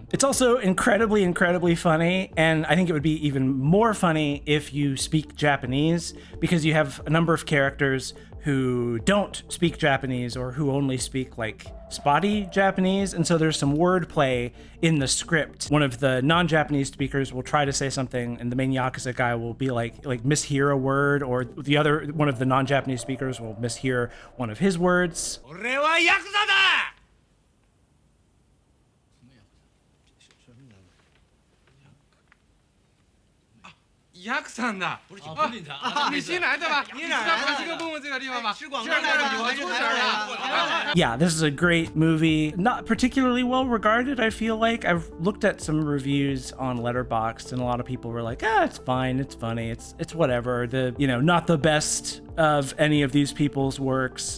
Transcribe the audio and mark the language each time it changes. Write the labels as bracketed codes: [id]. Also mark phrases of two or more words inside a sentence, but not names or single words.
[en] It's also incredibly, incredibly funny, and I think it would be even more funny if you speak Japanese, because you have a number of characters who don't speak Japanese or who only speak like spotty Japanese, and so there's some wordplay in the script. One of the non-Japanese speakers will try to say something, and the main Yakuza guy will be like mishear a word, or the other one of the non-Japanese speakers will mishear one of his words. [ja] 俺はヤクザだ。ヤクさんだ。 [zh] 你新来的吧？你知道塔吉克蹦蹦这个地方吗？ [en] Yeah, this is a great movie. Not particularly well regarded, I feel like. I've looked at some reviews on LETTERBOXD, and a lot of people were like, it's fine, it's funny, it's whatever. Not the best of any of these people's works.